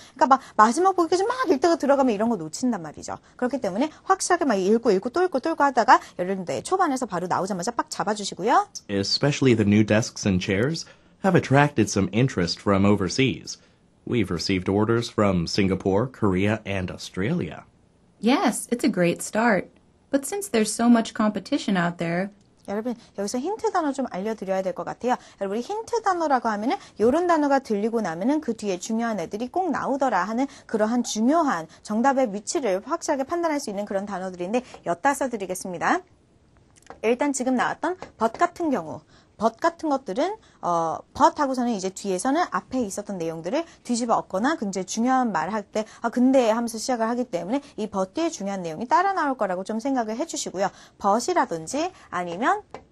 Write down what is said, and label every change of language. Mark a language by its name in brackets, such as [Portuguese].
[Korean] 그러니까 막 마지막 보기까지 막 읽다가 들어가면 이런 거 놓친단 말이죠. 그렇기 때문에 확실하게 막 읽고 또 읽고 하다가 여러분들 초반에서 바로 나오자마자 빡 잡아주시고요. [English] Especially the new desks and chairs have attracted some interest from overseas. We've received orders from Singapore, Korea, and Australia. Yes, it's a great start. But since there's so much competition out there, [Korean] 여러분 여기서 힌트 단어 좀 알려드려야 될 것 같아요. 여러분 힌트 단어라고 하면은 이런 단어가 들리고 나면은 그 뒤에 중요한 애들이 꼭 나오더라 하는 그러한 중요한 정답의 위치를 확실하게 판단할 수 있는 그런 단어들인데 엿다 써드리겠습니다. 일단 지금 나왔던 but 같은 경우 but 같은 것들은 but 하고서는 이제 뒤에서는 앞에 있었던 내용들을 뒤집어 엎거나 굉장히 중요한 말 할 때 근데 하면서 시작을 하기 때문에 이 but 뒤에 중요한 내용이 따라 나올 거라고 좀 생각을 해주시고요. but이라든지 아니면